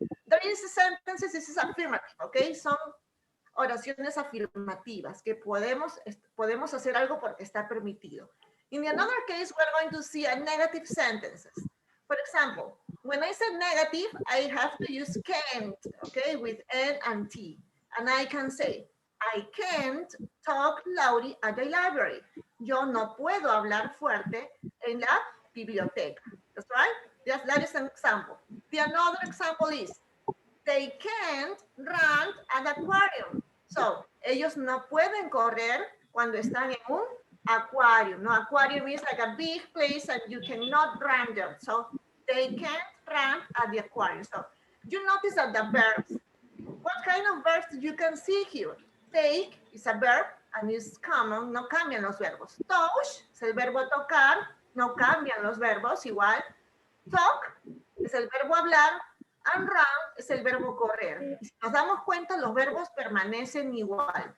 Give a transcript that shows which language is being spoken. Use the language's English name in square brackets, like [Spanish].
[English] There is sentences, this is affirmative, okay? [Spanish] Son oraciones afirmativas que podemos hacer algo porque está permitido. [English] In the another case, we're going to see a negative sentences. For example, when I say negative, I have to use can't, okay, with N and T. And I can say, I can't talk loudly at the library. Yo no puedo hablar fuerte en la biblioteca. That's right? Yes, that is an example. The another example is, they can't run at the aquarium. [Spanish] So, ellos no pueden correr cuando están en un aquarium. [English] No, aquarium is like a big place and you cannot run there. So, they can't run at the aquarium. So, you notice that the verbs, what kind of verbs you can see here? Take is a verb and it's common, [Spanish] no cambian los verbos. Touch es el verbo tocar, no cambian los verbos igual. Talk es el verbo hablar and run es el verbo correr. Si nos damos cuenta, los verbos permanecen igual.